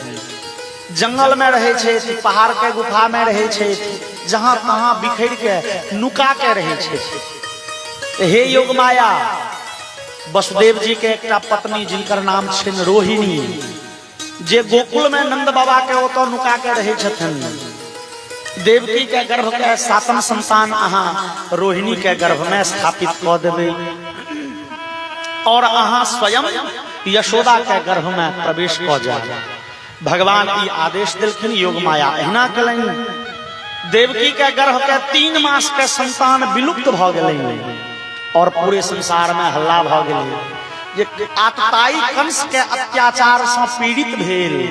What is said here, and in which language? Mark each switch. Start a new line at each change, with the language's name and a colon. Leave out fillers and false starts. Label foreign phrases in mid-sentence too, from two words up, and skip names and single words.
Maithili: जंगल में रहे छे, पहाड़ के गुफा में रहे छे, जहां तहां बिखर के नुका के रहे छे। हे योग माया वसुदेव जी के एक पत्नी जिनकर नाम छिन रोहिणी, जे गोकुल में नंद बाबा के ओतो नुका के रहे छथिन। देवकी के गर्भ के सातम संतान अहाँ रोहिणी के गर्भ में स्थापित कऽ देबै और अहाँ स्वयं यशोदा के गर्भ में प्रवेश कऽ जाए। भगवान ई आदेश दिलखिन, योग माया एहना कलैन। देवकी के गर्भ के 3 मास के संतान विलुप्त भ गेलै और पूरे संसार में हल्ला भ गेलै जे आतताई कंस के अत्याचार से पीड़ित भेल।